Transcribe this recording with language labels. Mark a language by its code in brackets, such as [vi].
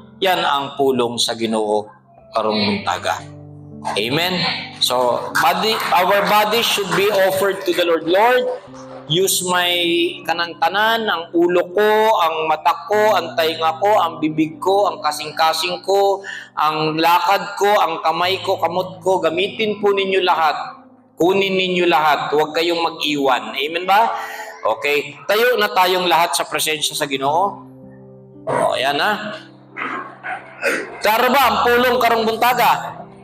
[ceb] Yan ang pulong sa Ginoo karong muntaga. Amen? [en] So, our body should be offered to the Lord. [ceb] Lord, use my kanang tanan, ang ulo ko, ang mata ko, ang tainga ko, ang bibig ko, ang kasing-kasing ko, ang lakad ko, ang kamay ko, kamot ko, gamitin po ninyo lahat. [tl] Kunin ninyo lahat. Huwag kayong mag-iwan. Amen ba? Okay. Tayo na tayong lahat sa presensya sa Ginoo. O, ayan na. [ceb] Klaro ba ang pulong karong buntaga?